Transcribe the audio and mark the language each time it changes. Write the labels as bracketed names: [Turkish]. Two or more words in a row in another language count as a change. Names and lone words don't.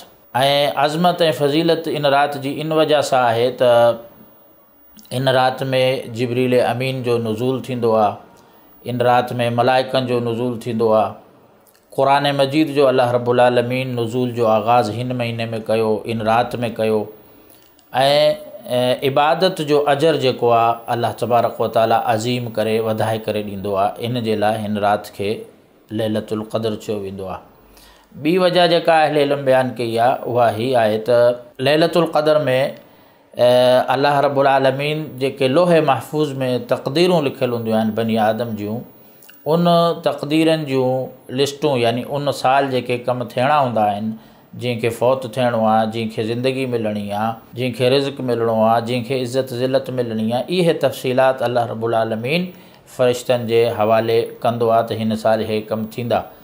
[Sindhi] ऐं अज़मत ऐं फ़ज़ीलत इन राति जी इन वजह सां आहे त इन राति में जिब्रील अमीन जो नुज़ूल थींदो आहे। इन राति में मलाइकनि जो नुज़ूल थींदो आहे। क़ुरान मजीद जो अल्लाह रब्बुल आलमीन नुज़ूल जो आगाज़ हिन महीने में कयो, इन राति में कयो। ऐं इबादत जो अजर जेको आहे अल्लाह तबारक व तआला अज़ीम करे वधाए करे ॾींदो आहे। इन जे लाइ हिन राति खे लैलतुल क़द्र चयो वेंदो आहे। ॿी वजह जेका अहले इल्म बयानु कई आहे उहा ही आहे त लैलतुल क़द्र में अल्लाह रब्बुल आलमीन जेके लोहे महफूज़ में तक़दीरूं लिखियलु हूंदियूं आहिनि बनी आदम जूं, उन तक़दीरनि जूं लिस्टूं, यानी उन साल जेके कम थियणा हूंदा आहिनि, जंहिंखे फ़ौत थियणो आहे, जंहिंखे ज़िंदगी मिलणी आहे, जंहिंखे रिज़्क़ मिलणो आहे, जंहिंखे इज़्ज़त ज़िलत मिलणी आहे, इहे तफ़सीलात अल्लाह रब्बुल आलमीन फ़रिश्तनि जे हवाले कंदो आहे त हिन साल इहे कम थींदा।